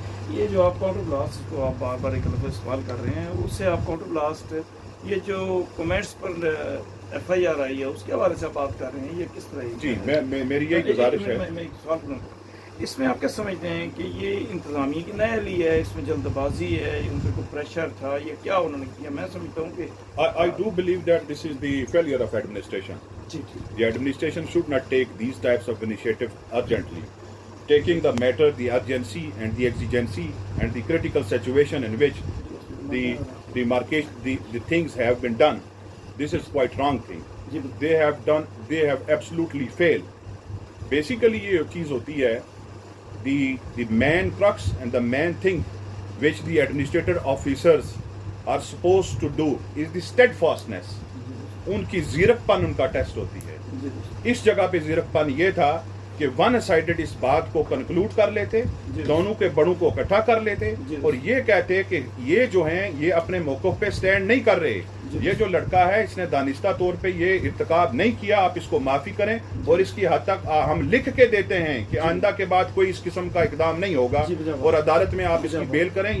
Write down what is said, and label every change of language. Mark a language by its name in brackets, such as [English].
[Urdu] یہ جو آپ کاؤنٹر بلاسٹ کو آپ بار بار ایک لفظ استعمال کر رہے ہیں, اس سے آپ کاؤنٹر بلاسٹ, یہ جو comments per F I R آئی ہے اس کے حوالے سے آپ بات کر رہے ہیں, یہ کس طرح؟ جی میری یہی گزارش ہے. میں ایک سوال کروں, اس میں آپ کیا سمجھتے ہیں کہ یہ انتظامیہ کی نااہلی ہے, اس میں جلد بازی ہے, ان پہ کوئی پریشر تھا, یہ کیا انہوں نے کیا؟ میں سمجھتا ہوں کہ [English] I do believe that this is the failure of administration. The administration should not take these types of initiative urgently. Taking the matter, the urgency and the exigency and the critical situation in which the market, the things have been done, this is quite wrong thing. They have absolutely failed. Basically [Urdu] یہ چیز ہوتی ہے, [English] the main crux and the main thing which the administrative officers are supposed to do is the steadfastness. [Urdu] ان کی زیرک پن ان کا test ہوتی ہے. اس جگہ پہ زیرک پن یہ تھا کہ ون سائیڈڈ اس بات کو کنکلوڈ کر لیتے, دونوں کے بڑوں کو اکٹھا کر لیتے, اور یہ کہتے کہ یہ جو ہیں یہ اپنے موقف پہ سٹینڈ نہیں کر رہے, یہ جو لڑکا ہے اس نے دانستہ طور پہ یہ ارتکاب نہیں کیا, آپ اس کو معافی کریں, اور اس کی حد تک ہم لکھ کے دیتے ہیں کہ آئندہ کے بعد کوئی اس قسم کا اقدام نہیں ہوگا, اور عدالت میں آپ اس کی بیل کریں.